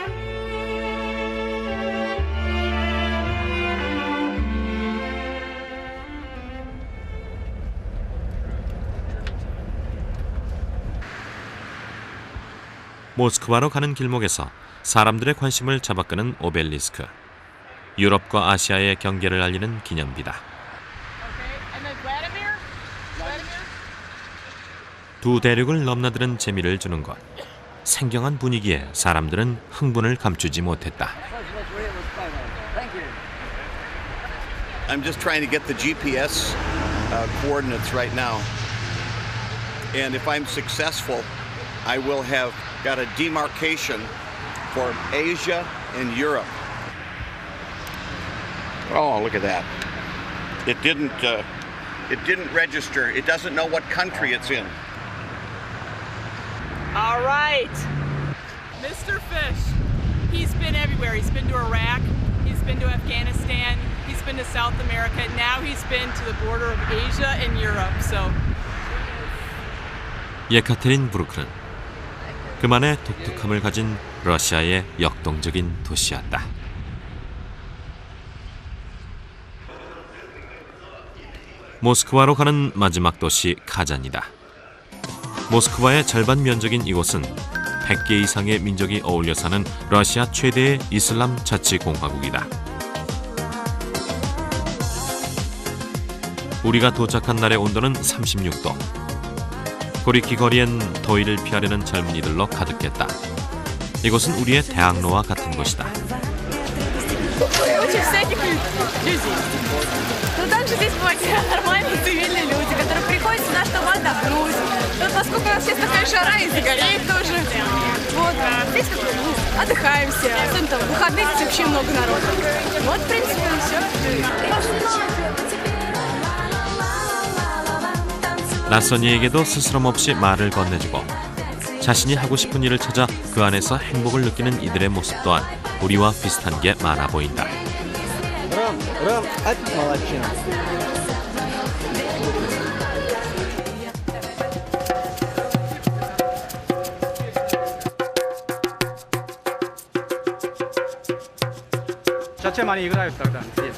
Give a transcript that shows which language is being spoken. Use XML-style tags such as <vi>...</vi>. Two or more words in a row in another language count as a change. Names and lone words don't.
<ko>모스크바로 가는 길목에서 사람들의 관심을 잡아끄는 오벨리스크. 유럽과 아시아의 경계를 알리는 기념비다. 두 대륙을 넘나드는 재미를 주는 것. 생경한 분위기에 사람들은 흥분을 감추지 못했다.</ko> <en>I'm just trying to get the GPS coordinates right now. And if I'm successful, I will have got a demarcation for Asia and Europe. Oh, look at that. It didn't register. It doesn't know what country it's in. All right. Mr. Fish, he's been everywhere. He's been to Iraq, he's been to Afghanistan, he's been to South America, now he's been to the border of Asia and Europe. So</en> <ko>예카테린부르크는 그만의 독특함을 가진 러시아의 역동적인 도시였다. 모스크바로 가는 마지막 도시 카잔이다. 모스크바의 절반 면적인 이곳은 100개 이상의 민족이 어울려 사는 러시아 최대의 이슬람 자치공화국이다. 우리가 도착한 날의 온도는 36도. 고리키 거리엔 더위를 피하려는 젊은이들로 가득했다. 이곳은 우리의 대학로와 같은 곳이다.</ko> <ru>Но также здесь бывают нормальные цивильные люди, которые приходят сюда, чтобы отдохнуть. Вот поскольку у нас сейчас такая жара и загореет тоже. Вот, здесь отдыхаем все. Особенно там в выходных здесь вообще много народу. Вот, в принципе, и все.</ru> <ko>낯선 이에게도 스스럼 없이 말을 건네주고 자신이 하고 싶은 일을 찾아 그 안에서 행복을 느끼는 이들의 모습 또한 우리와 비슷한 게 많아 보인다.</ko> <ru>Рам, молодчина. Зачем они играют тогда здесь?</ru>